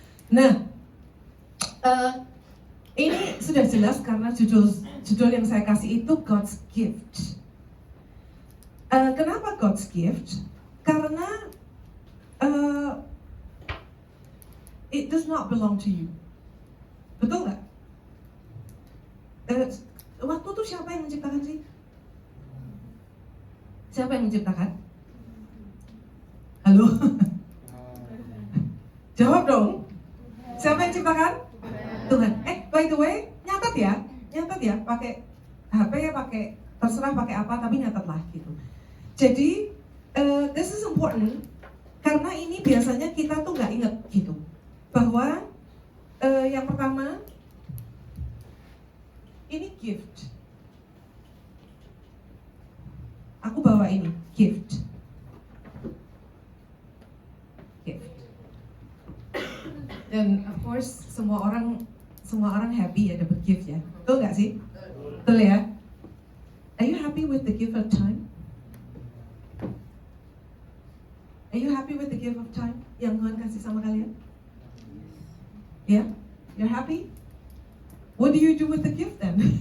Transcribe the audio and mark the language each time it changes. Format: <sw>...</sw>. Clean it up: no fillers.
<id>Nah ini sudah jelas karena judul yang saya kasih itu God's gift. Kenapa God's gift? Karena</id> <en>it does not belong to you.</en> <id>Betul nggak? Waktu itu siapa yang menciptakan sih? Siapa yang menciptakan? Halo? Jawab dong. Siapa yang menciptakan? Tuhan.</id> <en>By the way,</en> <id>nyatat ya, pakai HP ya, terserah pakai apa, tapi nyatatlah gitu. Jadi</id> <en>this is important</en> <id>karena ini biasanya kita tuh nggak inget gitu bahwa yang pertama ini gift. Aku bawa ini gift. Dan</id> <en>of course</en> <id>semua orang happy ya dapat gift ya. Betul nggak sih? Betul ya?</id> <en>Are you happy with the gift of time? Are you happy with the gift of time</en> <id>yang Tuhan kasih sama kalian?</id> <en>Yeah? You're happy? What do you do with the gift then?</en>